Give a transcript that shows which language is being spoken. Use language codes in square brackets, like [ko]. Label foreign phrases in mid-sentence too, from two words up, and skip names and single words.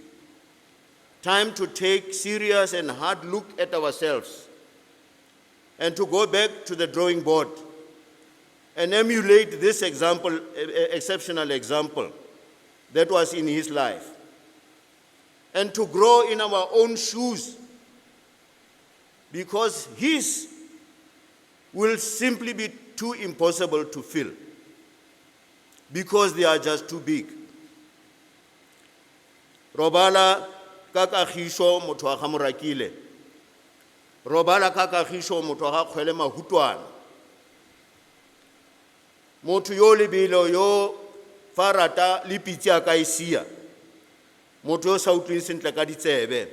[en] Time to take serious and hard look at ourselves and to go back to the drawing board and emulate this example, exceptional example that was in his life, and to grow in our own shoes, because his will simply be too impossible to fill, because they are just too big. [nso] Robala ka kagišo motho wa ga Morakile, robala ka kagišo motho wa ga Kgwele Mahutwana, motho yo lebelo yo fa rata le pitsi a ka e sia, motho yo sa utlweng sentle ka ditsebe.